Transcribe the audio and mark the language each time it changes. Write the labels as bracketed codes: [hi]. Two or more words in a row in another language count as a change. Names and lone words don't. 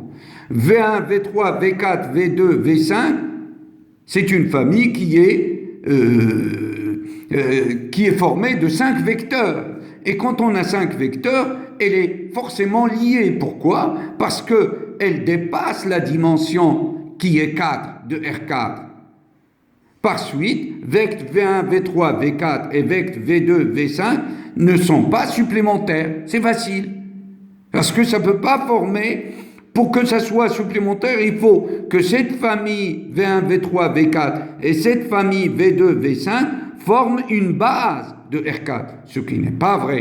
[fr] V1, V3, V4, V2, V5, c'est une famille qui est formée de 5 vecteurs. Et quand on a 5 vecteurs, elle est forcément liée. Pourquoi? Parce qu'elle dépasse la dimension qui est 4 de R4. Par suite, vecte V1, V3, V4 et vecte V2, V5 ne sont pas supplémentaires. C'est facile. Parce que ça ne peut pas former, pour que ça soit supplémentaire, il faut que cette famille V1, V3, V4 et cette famille V2, V5 forment une base de R4, ce qui n'est pas vrai.